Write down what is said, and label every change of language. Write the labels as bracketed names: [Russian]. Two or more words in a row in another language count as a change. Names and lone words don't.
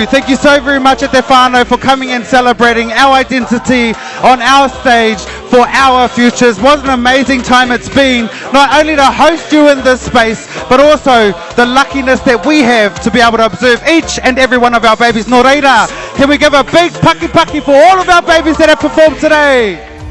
[English] Thank you so very much at [Māori] Te Whānau [English] for coming and celebrating our identity on our stage for our futures. What an amazing time it's been, not only to host you in this space, but also the luckiness that we have to be able to observe each and every one of our babies. [Māori] Nō reira, [English] can we give a big [Māori] paki paki [English] for all of our babies that have performed today?